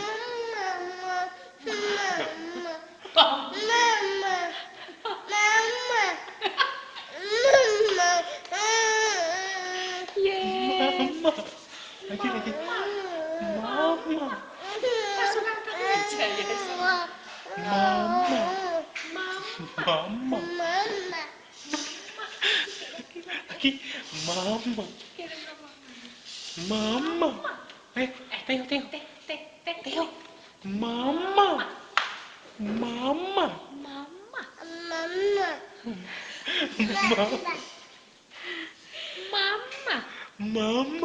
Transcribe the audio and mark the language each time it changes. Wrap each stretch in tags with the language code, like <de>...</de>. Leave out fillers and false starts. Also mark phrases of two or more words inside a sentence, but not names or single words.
<id>Yeay. Mama. Lagi. Mama. Langsung ngangkat aja ya. Mama. Mama. Mama. Lagi. Mama. Kirim ke mama. Mama. Teo. Teo. Mama. Mama. Mama. Mama. Mama.</id>